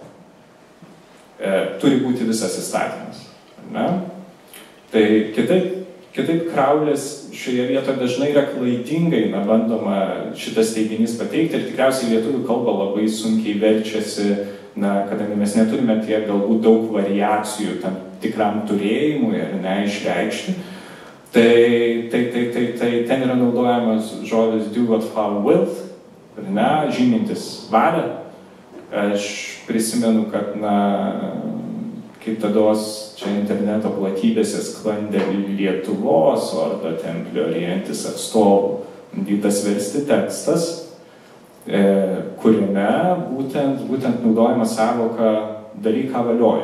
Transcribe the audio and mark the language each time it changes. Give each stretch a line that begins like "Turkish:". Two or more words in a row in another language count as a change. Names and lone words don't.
Lithuanian: Turi būti visas įstatymas. Tai kitaip Kraulis šioje vietoje dažnai yra klaidingai bandoma šitas teiginys pateikti ir tikriausiai lietuvių kalba labai sunkiai verčiasi, kadangi mes neturime tiek galbūt daug variacijų tam tikram turėjimui ar neišreikšti. Tai ten yra naudojamas žodis
English: do what thou wilt,
Lithuanian: žymintis valią. Aš prisimenu, kad kaip tados čia interneto platybėse sklandė Lietuvos Ordo Templio Orientis atstovų bandytas versti tekstas, kuriame būtent naudojama sąvoka daryk, ką valioja.